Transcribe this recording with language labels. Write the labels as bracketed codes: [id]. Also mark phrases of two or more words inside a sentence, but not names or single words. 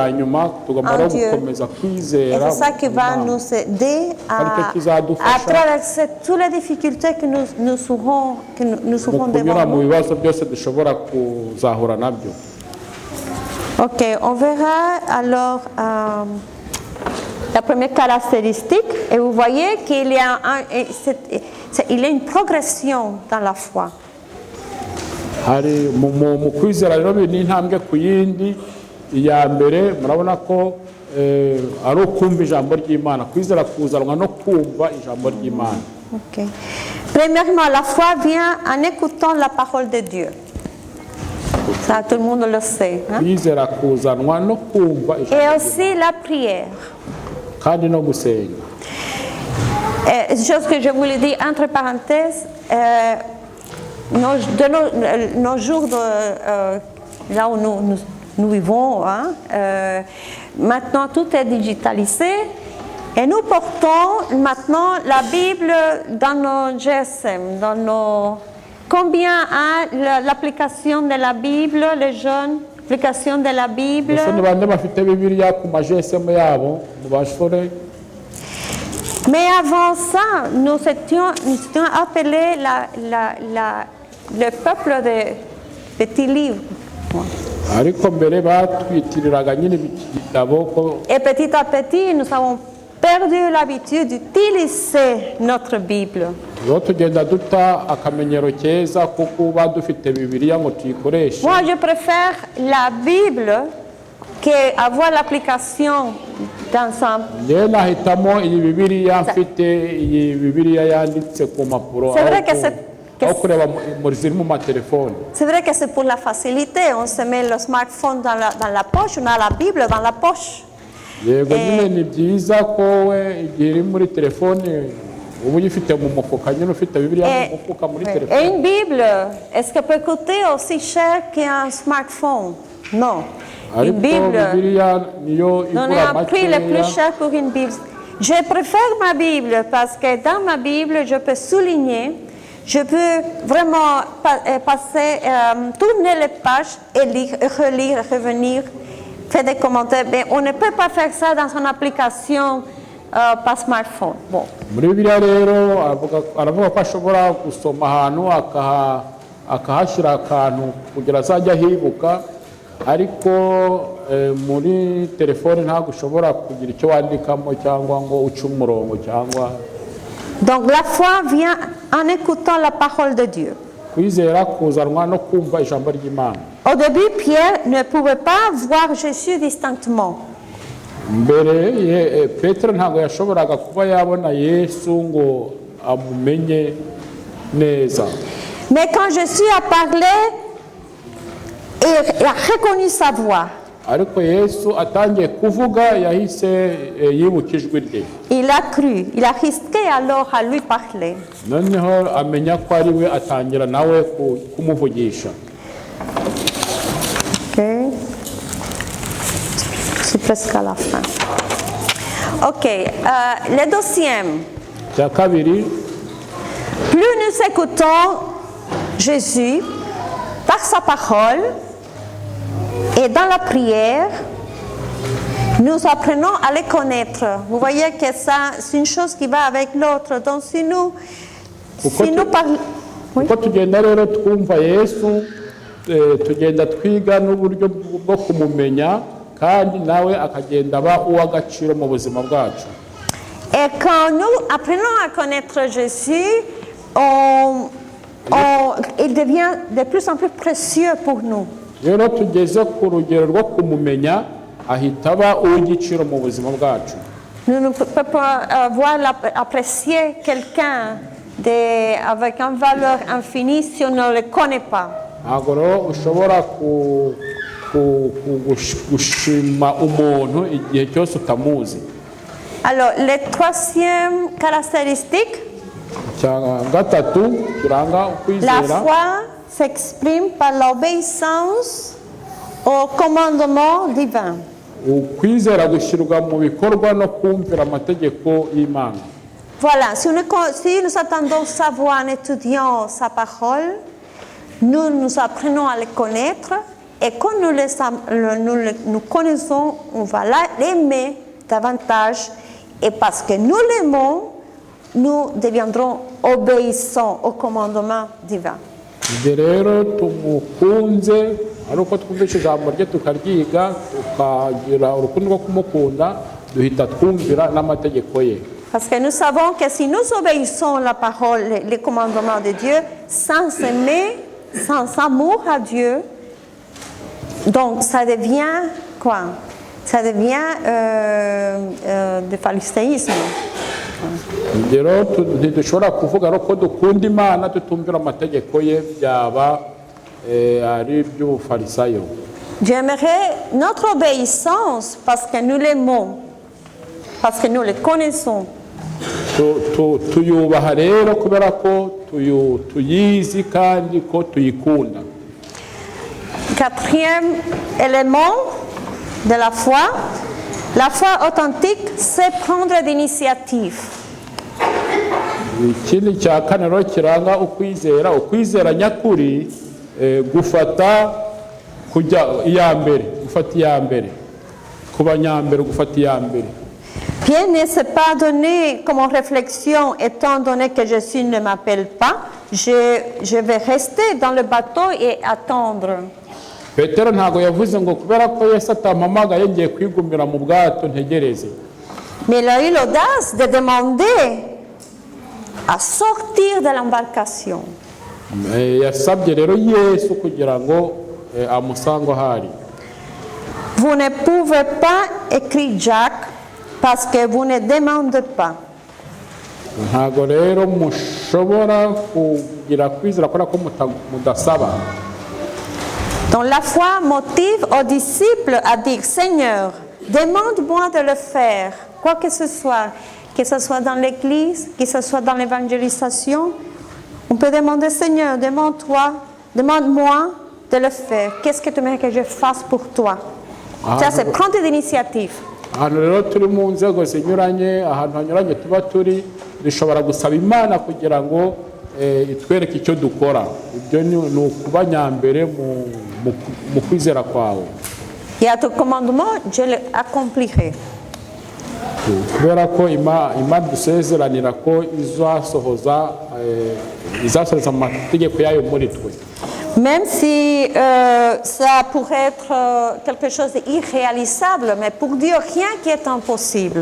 [fr] Et c'est ça qui va nous aider à traverser toutes les difficultés que nous serons devant nous. Ok, on verra alors la première caractéristique. Et vous voyez qu'il y a une progression dans la foi. [rw] Hari mu kwizera rero ni intambwe ku yindi. Iya mbere murabona ko ari ukumva ijambo ry'Imana, kwizera kuzanwa no kumva ijambo ry'Imana. Okay. [fr] Premièrement, la foi vient en écoutant la parole de Dieu. Ça, tout le monde le sait. Hein? [rw] kwizera kuzanwa no kumva [fr] Et [rw] ijambo [fr] aussi la prière. [rw] kandi no gusenga. [fr] Chose que je voulais dire entre parenthèses, nos jours là où nous vivons, hein, maintenant tout est digitalisé et nous portons maintenant la Bible dans nos GSM, dans nos... Combien a l'application de la Bible, les jeunes, l'application de la Bible? [rw] Gusa ni bande bafite bibiliya ku majesemu yabo mu bashore. [fr] Mais avant ça, nous étions appelés le peuple des petits livres. [rw] Ariko mbere batwitiriraga nyine igitabo ko [fr] Et petit à petit, nous avons perdu l'habitude d'utiliser notre Bible. [rw] iyo tugenda duta akamenyero keza ko kuba dufite bibiliya ngo tuyikoreshe. [fr] Moi, je préfère la Bible qu'avoir l'application dans un... [rw] Njyewe nahitamo iyi bibiliya mfite iyi bibiliya yanditse ku mpapuro [fr] C'est vrai que [rw] aho kureba ziri mu matelefone. [fr] C'est vrai que c'est pour la facilité. On se met le smartphone dans la poche, on a la Bible dans la poche. [rw] Yego nyine ni byiza ko we igihe iri muri telefone uba uyifite mu mufuka nyine ufite bibiliya mu mufuka muri [fr] Et [rw] telefone. [fr] une Bible, est-ce qu'elle peut coûter aussi cher qu'un smartphone? Non. Une [rw] Ariko [fr] Bible, [rw] bibiliya niyo [fr] donner [rw] igura [fr] un prix le plus [rw] makeya. [fr] cher pour une Bible. Je préfère ma Bible parce que dans ma Bible, je peux souligner, je peux vraiment passer, tourner les pages et lire, relire, revenir, faire des commentaires. Mais on ne peut pas faire ça dans une application par smartphone. Bon. [rw] Muri bibiliya rero aravuga ko ashobora gusoma ahantu akahashyira akantu kugira azajya ahibuka, ariko muri telefone ntabwo ushobora kugira icyo wandikamo cyangwa ngo uce umurongo cyangwa. [fr] Donc la foi vient en écoutant la parole de Dieu. [rw] Kwizera kuzanwa no kumva ijambo ry'Imana. [fr] Au début, Pierre ne pouvait pas voir Jésus distinctement. [rw] Mbere Petero ntabwo yashoboraga kuba yabona Yesu ngo amumenye neza. [fr] Mais quand Jésus a parlé, il a reconnu sa voix. [rw] Ariko Yesu atangiye kuvuga yahise yibuka ijwi rye. [fr] Il a cru, il a risqué alors à lui parler. [rw] Noneho amenya ko ari we atangira nawe kumuvugisha. [fr] Ok. C'est presque à la fin. Ok. Le deuxième. [rw] Cya kabiri, [fr] Plus nous écoutons Jésus par sa parole et dans la prière, nous apprenons à les connaître. Vous voyez que ça, c'est une chose qui va avec l'autre. Donc si nous parlons... Oui. [rw] uko tugenda rero twumva Yesu tugenda twiga n'uburyo bwo kumumenya kandi nawe akagenda aba uw'agaciro mu buzima bwacu. [fr] Et quand nous apprenons à connaître Jésus, il devient de plus en plus précieux pour nous. [rw] Rero tugeze ku rugero rwo kumumenya ahita aba uw'igiciro mu buzima bwacu. [fr] Nous ne pouvons pas apprécier quelqu'un avec une valeur infinie si on ne le connaît pas. [rw] Ntabwo rero ushobora gushima umuntu igihe cyose utamuzi. [fr] Alors, les troisième caractéristique, [rw] Cya gatatu kiranga [fr] la [rw] ukwizera, [fr] foi s'exprime par l'obéissance au commandement divin. [rw] ukwizera gushyirwa mu bikorwa no kumvira amategeko y'Imana. [fr] Voilà, si nous attendons sa voix en étudiant sa parole, nous apprenons à le connaître, et quand nous connaissons, on va l'aimer davantage, et parce que nous l'aimons, nous deviendrons obéissants au commandement divin. [rw] Ibyo rero tumukunze ari uko twumvishe ijambo rye tukaryiga tukagira urukundo rwo kumukunda duhita twumvira n'amategeko ye. [fr] Parce que nous savons que si nous obéissons la parole, les commandements de Dieu, sans aimer, sans amour à Dieu, donc ça devient quoi? Ça devient du pharisaïsme. [rw] Ibyo rero ntidushobora kuvuga ko dukunda Imana tutumvira amategeko ye, byaba ari iby'ubufarisayo. [fr] J'aimerais notre obéissance parce que nous l'aimons, parce que nous le connaissons. [rw] Tuyubaha rero kubera ko tuyizi kandi ko tuyikunda. [fr] Quatrième élément de la foi authentique, c'est prendre d'initiative. [rw] Ikindi cya kane rero kiranga ukwizera nyakuri, gufata kujya iya mbere, gufata iya mbere, kuba nyambere, gufata iya mbere. [fr] Bien ne s'est pas donné comme réflexion, étant donné que Jésus ne m'appelle pas, je vais rester dans le bateau et attendre. [rw] Petero ntago yavuze ngo kubera ko Yesu atampamagaye ngiye kwigumira mu bwato ntegereze. [fr] Mais il a eu l'audace de demander à sortir de l'embarcation. [rw] Yasabye rero Yesu kugira ngo amusange ahari. [fr] Vous ne pouvez pas écrire Jacques parce que vous ne demandez pas. [rw] Ntago rero mushobora kugira kwizera kubera ko mudasaba. [fr] Donc la foi motive aux disciples à dire, Seigneur, demande-moi de le faire, quoi que ce soit dans l'église, que ce soit dans l'évangélisation. On peut demander, Seigneur, demande-moi de le faire. Qu'est-ce que tu aimerais que je fasse pour toi? Ça, c'est prendre l'initiative. [rw] Ahantu rero turi mu nzego zinyuranye, ahantu hanyuranye tuba turi, dushobora gusaba Imana kugira ngo itwereke icyo dukora. Ibyo ni ukuba nyambere mu kwizera kwawe. [fr] Et à ton commandement, je l'accomplirai. [rw] Kubera ko Imana dusezeranira ko izasohoza amategeko yayo muri twe. [fr] Même si ça pourrait être quelque chose d'irréalisable, mais pour Dieu, rien qui est impossible.